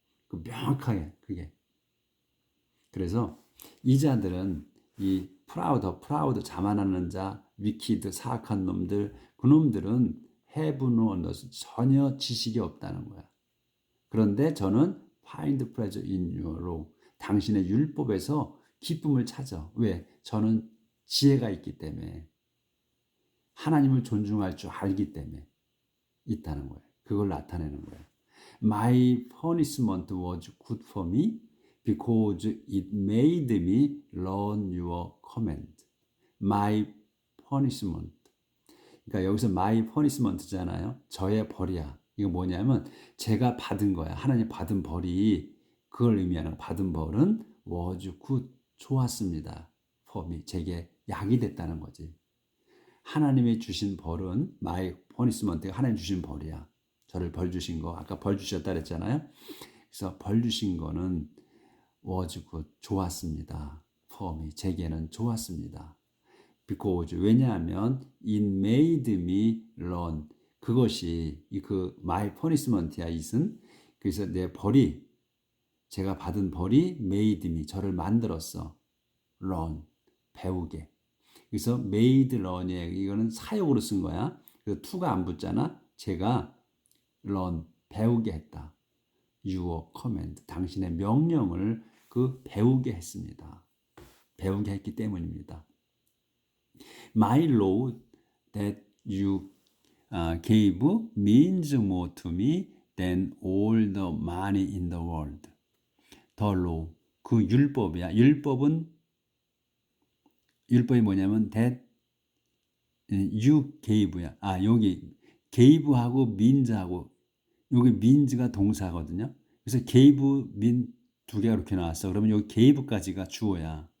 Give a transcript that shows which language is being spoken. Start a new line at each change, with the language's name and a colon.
Korean: 명확하게 그게. 그래서 이 자들은 이 프라우드, 자만하는 자, 위키드, 사악한 놈들, 그놈들은
English: have no understanding,
Korean: 전혀 지식이 없다는 거야. 그런데 저는
English: find pleasure in your law,
Korean: 당신의 율법에서 기쁨을 찾아. 왜? 저는 지혜가 있기 때문에, 하나님을 존중할 줄 알기 때문에 있다는 거예요. 그걸 나타내는 거예요.
English: My punishment was good for me because it made me learn your command. My punishment.
Korean: 그러니까 여기서
English: my punishment
Korean: 잖아요. 저의 벌이야. 이거 뭐냐면 제가 받은 거야. 하나님 받은 벌이, 그걸 의미하는, 받은 벌은
English: was good,
Korean: 좋았습니다.
English: for me,
Korean: 제게 약이 됐다는 거지. 하나님이 주신 벌은
English: my punishment,
Korean: 하나님 주신 벌이야. 저를 벌 주신 거, 아까 벌 주셨다 그랬잖아요. 그래서 벌 주신 거는
English: was good,
Korean: 좋았습니다.
English: for me,
Korean: 제게는 좋았습니다.
English: because
Korean: 왜냐하면
English: it made me learn.
Korean: 그것이 그
English: my punishment
Korean: 야 it은 그래서 내 벌이 제가 받은 벌이
English: made me
Korean: 저를 만들었어. learn 배우게. 그래서 made learn에 이거는 사역으로 쓴 거야. 그래서 to가 안 붙잖아. 제가 learn 배우게 했다.
English: your command
Korean: 당신의 명령을 그 배우게 했습니다. 배우게 했기 때문입니다.
English: My law that you gave means more to me than all the money in the world.
Korean: The law 그 율법이야. 율법이 뭐냐면
English: that you gave
Korean: 야. 여기 gave하고 means하고 여기 means가 동사거든요. 그래서 gave, mean 두 개가 이렇게 나왔어. 그러면 여기 gave까지가 주어야.